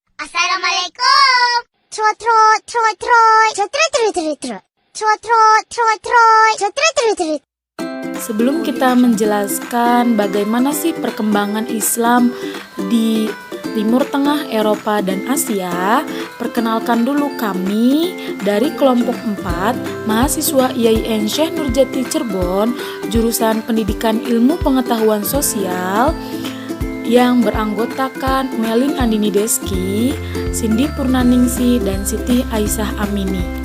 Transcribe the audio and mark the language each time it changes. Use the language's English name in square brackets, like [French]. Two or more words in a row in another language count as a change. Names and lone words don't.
[Indonesian] Assalamualaikum. Trot, trot, trot, trot, trot, trot, trot, trot. Trot, trot, trot, trot, trot, trot, trot, trot. Sebelum kita menjelaskan bagaimana sih perkembangan Islam di Timur Tengah, Eropa, dan Asia, perkenalkan dulu kami dari kelompok 4, mahasiswa IAIN Syekh Nurjati Cirebon, jurusan Pendidikan Ilmu Pengetahuan Sosial, yang beranggotakan Melin Andini Deski, Cindy Purnaningsi, dan Siti Aisyah Amini.